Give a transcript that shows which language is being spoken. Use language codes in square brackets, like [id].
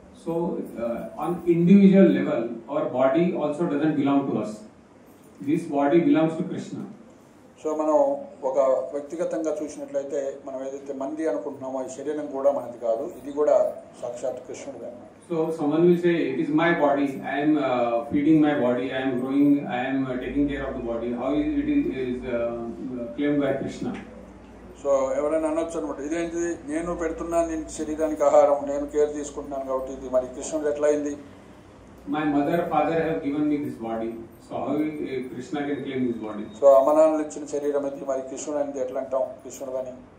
[en] So on individual level, our body also doesn't belong to us. This body belongs to Krishna. [te] So మనం ఒక వ్యక్తిగతంగా చూసినట్లయితే మనం ఏదైతే మంది అనుకుంటున్నామో ఈ శరీరం కూడా మనది కాదు, ఇది కూడా సాక్షాత్ కృష్ణుడిది అన్నమాట. [en] So someone will say, it is my body, I am feeding my body, I am growing, I am taking care of the body. How it is claimed by Krishna? [te] So ఎవరైనా అనొచ్చు అనమాట, ఇదేంటిది, నేను పెడుతున్నాను నేను శరీరానికి ఆహారం, నేను కేర్ తీసుకుంటున్నాను కాబట్టి ఇది మరి కృష్ణుడు ఎట్లా అయింది? [en] My mother, father have given me this body, so how Krishna can claim this body? [te] So అమ్మ నాన్నలు ఇచ్చిన శరీరం ఇది, మరి కృష్ణుడు అనేది ఎట్లా అంటాం కృష్ణుడు అని?